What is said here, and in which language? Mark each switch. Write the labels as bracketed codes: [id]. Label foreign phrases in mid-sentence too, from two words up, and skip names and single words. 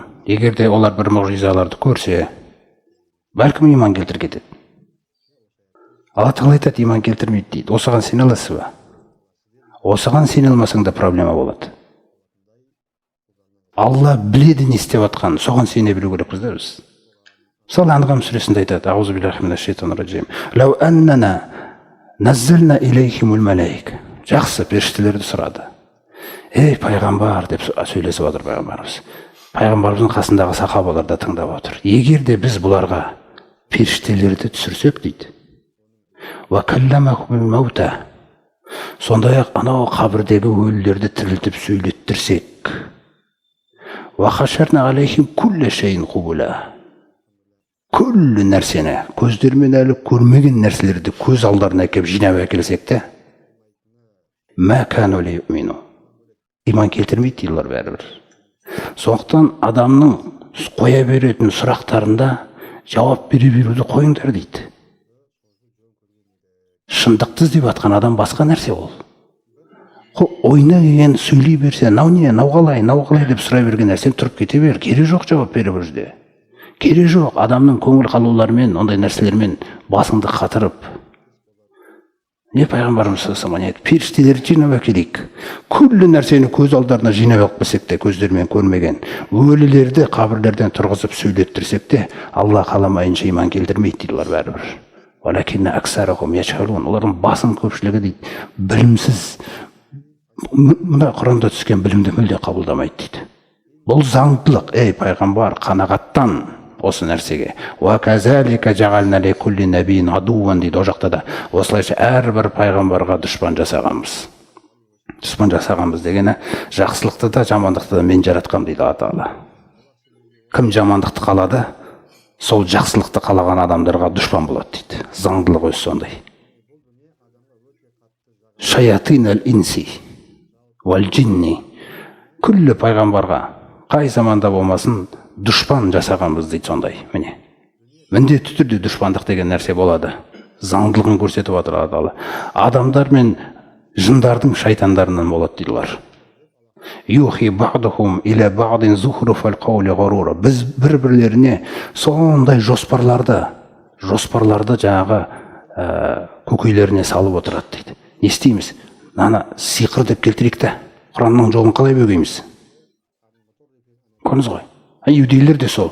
[kk] Егер де олар бір мұғжизаларды көрсе, бәлкім иман келтіріп кетеді. Алла Тағала айтады, иман келтірмейді дейді. Осыған сене аласыз ба? Осыған сене алмасаң да проблема болады. Алла біледі не істеп жатқанын, соған сене білу керекпіз да біз. Мысалы Анғам сүресінде айтады, [ar] أعوذ بالله من الشيطان الرجيم. لو أننا نزلنا إليهم الملائكة. [kk] Жақсы, періштелерді сұрады. Ей пайғамбар деп сөйлесіп отыр пайғамбарымыз. Пайғамбарымыздың қасындағы сахабалар да тыңдап отыр. Егер де біз бұларға періштелерді түсірсек дейді. [ar] وكلمهم الموتى. [kk] Сондай-ақ анау қабірдегі өлілерді тірілтіп сөйлеттірсек. [ar] وحشرنا عليهم كل شيء قبلا. [kk] Күллі нәрсені, көздермен әлі көрмеген нәрселерді көз алдарына әкеп жинап әкелсек те, [ar] ما كانوا ليؤمنوا. [kk] Иман келтірмейді дейлер бәрібір. Сондықтан адамның қоя беретін сұрақтарында жауап бере беруді қойыңдар дейді. Шындықты іздеп жатқан адам басқа нәрсе ол. Ойына келген сөйлей берсе, нау не, нау қалай деп сұрай берген нәрсен тұрып кете бер, керегі жоқ жауап бере берді. Керегі жоқ, адамның көңіл қалулармен, ондай нәрселермен басыңды қатырып. Не пайғамбарымыз [ar] صلى الله عليه وسلم, [kk] періштелерді жинап әкелейік. Күллі нәрсені көз алдарына жинап алып келсек те, көздермен көрмеген, өлілерді қабірлерден тұрғызып сөйлеттірсек те, Алла қаламайынша иман келтірмейді дейлер бәрібір. [ar] ولكن أكثرهم يجهلون. [kk] Олардың басым көпшілігі дейді, білімсіз. Мына Құранда түскен білімді мүлде қабылдамайды дейді. Бұл заңдылық, ей пайғамбар, қанағаттан осы нәрсеге. [ar] وكذلك جعلنا لكل نبي عدوا дейді. [kk] О жақта да осылайша әрбір пайғамбарға дұшпан жасағанбыз. Дұшпан жасағанбыз дегені жақсылықты да жамандықты да мен жаратқам дейді Алла Тағала. Кім жамандықты қалады, сол жақсылықты қалаған адамдарға дұшпан болады дейді. Заңдылық өзі сондай. [ar] شياطين الإنس والجن. [kk] Күллі пайғамбарға қай заманда болмасын дұшпан жасағанбыз дейді сондай. Міне. Міндетті түрде дұшпандық деген нәрсе болады. Заңдылығын көрсетіп отыр Алла Тағала. Адамдар мен жындардың шайтандарынан болады дейлер. [ar] يوحي بعضهم إلى بعض زخرف القول غرورا. [kk] Біз бір-бірлеріне сондай жоспарларды жаңағы көкейлеріне салып отырады дейді. Не істейміз? Наны сиқыр деп келтірейік те, Құранның жолын қалай бөгейміз? Көрдіңіз ғой. Иудейлер де сол.